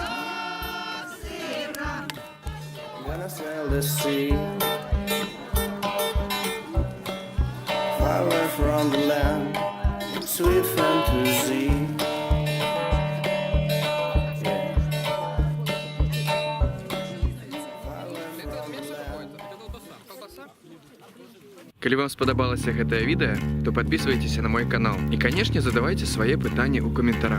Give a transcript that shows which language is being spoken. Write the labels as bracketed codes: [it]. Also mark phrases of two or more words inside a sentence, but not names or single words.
[en] gonna sail the sea, far away from the land, sweet fantasy. [be] Калі вам сподобалася гэтае відэа, то [ru] подписывайтесь на мой канал. [be] І, канешне, задавайце свае пытанні ў каментарах.